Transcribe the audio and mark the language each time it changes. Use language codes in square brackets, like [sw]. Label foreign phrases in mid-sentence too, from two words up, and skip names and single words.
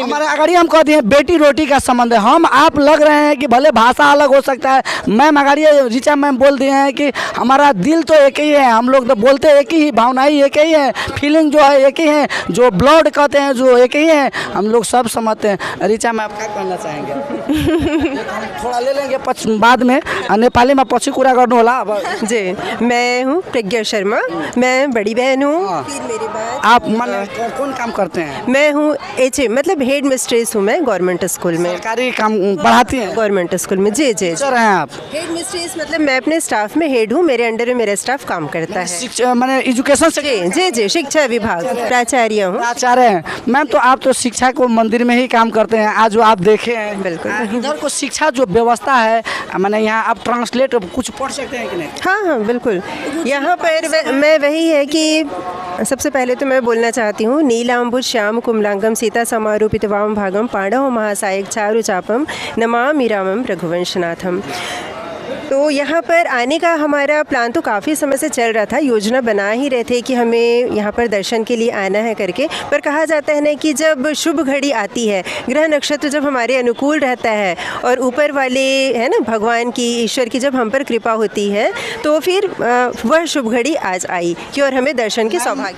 [hi] हमारे अगाड़ी हम कहते हैं बेटी रोटी का संबंध है। हम आप लग रहे हैं कि भले भाषा अलग हो सकता है, मैम अगाड़ी ऋचा मैम बोल दिए हैं कि हमारा दिल तो एक ही है, हम लोग तो बोलते एक ही, भावनाएं एक ही है, फीलिंग जो है एक ही है, जो ब्लड कहते हैं जो एक ही है, हम लोग सब समझते हैं। ऋचा मैम क्या कहना चाहेंगे? थोड़ा ले लेंगे बाद में, नेपाली में [ne] पछि कुरा गर्नु होला। [hi] जी, मैं हूँ प्रज्ञा शर्मा, मैं बड़ी बहन हूँ। फिर मेरे बाद आप मतलब कौन काम करते हैं? मैं हूँ HA मतलब [en] head mistress [hi] हूँ मैं [en] government school [hi] में। सरकारी काम पढ़ाती हैं [en] government school [hi] में? जी जी। सर हैं आप? [en] head mistress [hi] मतलब मैं अपने स्टाफ में हेड हूँ, मेरे अंडर में मेरा स्टाफ काम करता है। शिक्षा मैंने एजुकेशन से जी जी जी, शिक्षा विभाग प्राचार्य हूँ। प्राचार्य हैं मैम। तो आप तो शिक्षा को मंदिर में ही काम करते हैं, आज जो आप देखे हैं। बिल्कुल। इधर को शिक्षा जो व्यवस्था है, मैंने यहाँ आप ट्रांसलेट कुछ पढ़ सकते हैं कि नहीं? हाँ हाँ बिल्कुल। यहाँ पर मैं वही है कि सबसे पहले तो मैं बोलना चाहती हूँ, [sa] नीलांबुज श्याम कुमलांगम सीता समारूपित वाम भागम पांडव महासायक चारु चापम नमामि रामम रघुवंशनाथम। [hi] तो यहाँ पर आने का हमारा प्लान तो काफ़ी समय से चल रहा था, योजना बना ही रहे थे कि हमें यहाँ पर दर्शन के लिए आना है करके। पर कहा जाता है ना कि जब शुभ घड़ी आती है, ग्रह नक्षत्र जब हमारे अनुकूल रहता है और ऊपर वाले है ना भगवान की, ईश्वर की जब हम पर कृपा होती है, तो फिर वह शुभ घड़ी आज आई कि और हमें दर्शन के सौभाग्य।